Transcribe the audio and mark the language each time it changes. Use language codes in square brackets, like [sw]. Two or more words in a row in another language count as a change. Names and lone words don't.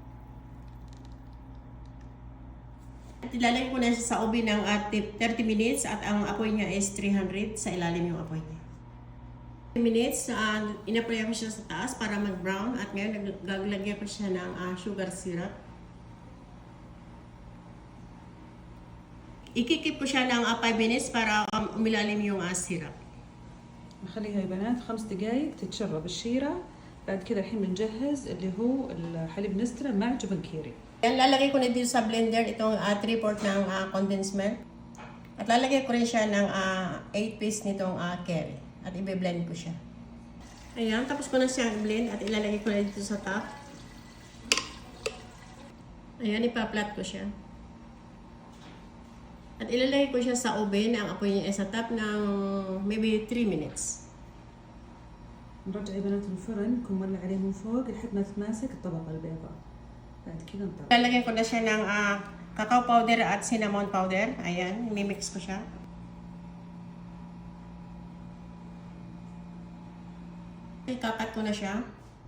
[tl] At ilalagay ko na siya sa oven ng 30 minutes at ang apoy niya is 300 sa ilalim yung apoy niya. 30 minutes, inapoy ko siya sa taas para mag-brown at ngayon gaglagyan ko siya ng [en] sugar syrup. [tl] Ikikip ko siya ng 5 minutes para umilalim yung syrup. [ar] نخليها يا بنات 5 دقايق تتشرب الشيرة. بعد كذا الحين بنجهز اللي هو الحليب نسترة مع جبن كيري. [tl] Yan, lalagay ko na dito sa blender itong 3/4 ng [en] condensed milk. [tl] At lalagay ko rin siya ng 8 piece nitong curry. At i-blend ko siya. Ayan, tapos ko na siya i-blend at ilalagay ko na dito sa top. Ayan, ipa-flat ko siya. At ilalagay ko siya sa oven. Ang apoy niya ay sa top ng [en] maybe 3 minutes. [ar] نرجع يا بنات الفرن نكون مولع عليه من فوق لحد ما تتماسك الطبقة البيضاء. بعد كذا نطلع. [tl] Lalagyan ko na siya ng [en] cacao powder [tl] at [en] cinnamon powder. [tl] Ayan, i-mix ko siya. Ikakat ko na siya.